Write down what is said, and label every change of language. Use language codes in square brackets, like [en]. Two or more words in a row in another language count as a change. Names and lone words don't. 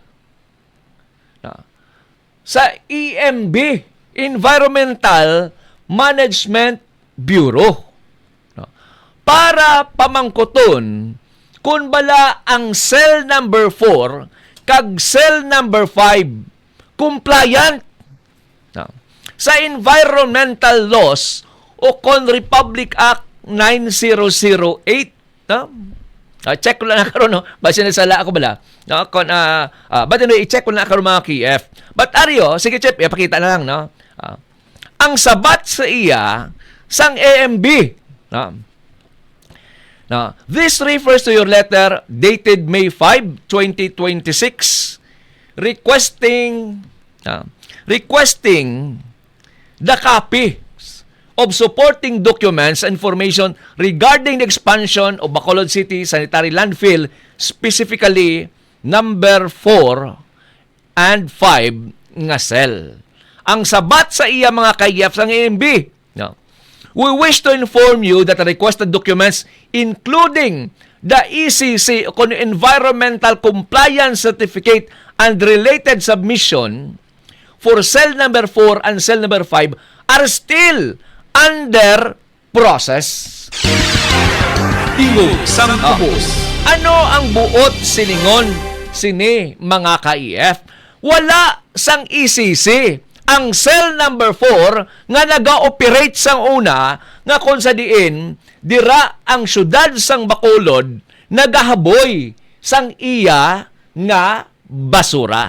[hil] sa EMB, Environmental Management Bureau, para pamangkoton kung bala ang [en] cell number 4 [hil] kag [en] cell number 5 compliant [hil] sa [en] environmental laws [hil] o kon Republic Act 9008. Check ko lang na karon, no? Basta nasala ako bala. No? [en] But anyway, [hil] i-check ko lang na karon mga KF. But Ario, sige Chef, ipakita na lang, no? Ang sabat sa iya sang AMB. [en] Now, this refers to your letter dated May 5, 2026, requesting the copy of supporting documents and information regarding the expansion of Bacolod City Sanitary Landfill, specifically number 4 and 5 nga cell. [hil] Ang sabat sa iya mga kayap sang AMB. No. [en] We wish to inform you that the requested documents, including the ECC o Environmental Compliance Certificate and related submission for cell number 4 and cell number 5, are still under process. [hil] Tingog sang Kubos. Ano ang buot silingon sini mga ka-EF? Wala sang ECC ang [en] cell number 4 [hil] nga naga-operate sang una nga kung sa diin dira ang syudad sang Bacolod nagahaboy sang iya nga basura.